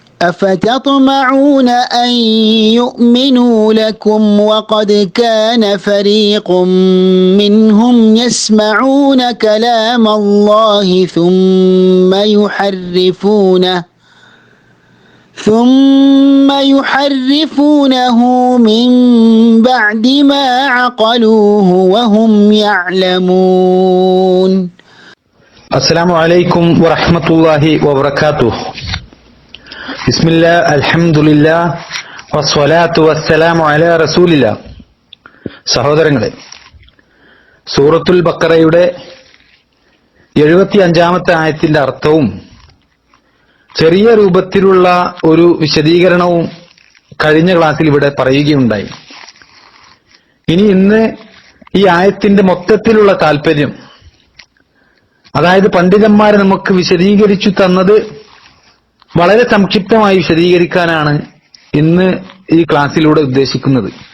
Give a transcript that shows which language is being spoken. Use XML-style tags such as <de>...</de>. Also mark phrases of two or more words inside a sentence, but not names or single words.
<ar>أفتطمعون أن يؤمنوا لكم وقد كان فريق منهم يسمعون كلام الله ثم يحرفونه من بعد ما عقلوه وهم يعلمون. السلام عليكم ورحمة الله وبركاته. بسم الله الحمد لله والصلاة والسلام على رسول الله.</ar> <ml>സഹോദരങ്ങളെ, സൂറത്തുൽ ബഖറയുടെ 75-ാമത്തെ ആയത്തിന്റെ അർത്ഥവും ചെറിയ രൂപത്തിലുള്ള ഒരു വിശദീകരണവും കഴിഞ്ഞ ക്ലാസ്സിൽ ഇവിടെ പറയുകയുണ്ടായി. ഇന്ന് ഈ ആയത്തിന്റെ മൊത്തത്തിലുള്ള താല്പര്യം, അതായത് പണ്ഡിതന്മാർ നമുക്ക് വിശദീകരിച്ചു തന്നത് വളരെ സംക്ഷിപ്തമായി വിശദീകരിക്കാനാണ് ഇന്ന് ഈ ക്ലാസ്സിലൂടെ ഉദ്ദേശിക്കുന്നത്.</ml>